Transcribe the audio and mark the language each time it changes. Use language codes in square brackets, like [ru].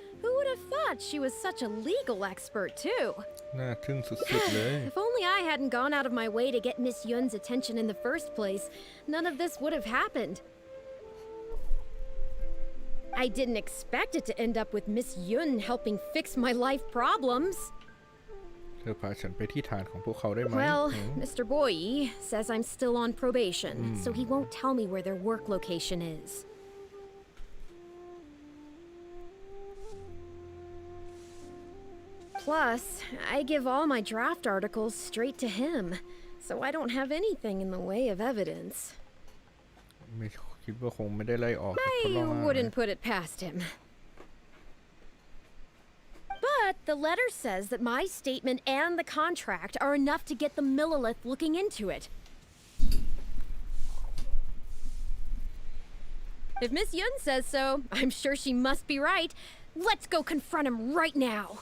[en] Who would have thought she was such a legal expert, too? [th] น่าทึ่งสุดๆเลย [en] If only I hadn't gone out of my way to get Miss Yun's attention in the first place, none of this would have happened. I didn't expect it to end up with Miss Yun helping fix my life problems. [th] เธอพาฉันไปที่ฐานของพวกเขาได้ไหม [en] Well, Mr. Boyi says I'm still on probation, so he won't tell me where their work location is. Plus, I give all my draft articles straight to him, so I don't have anything in the way of evidence. [th] ไม่คิดว่าคงไม่ได้ไล่ออกเพราะ [en] I [th] ว่า [en] wouldn't put it past him. But the letter says that my statement and the contract are enough to get the Millilith looking into it. If Miss Yun says so, I'm sure she must be right. Let's go confront him right now.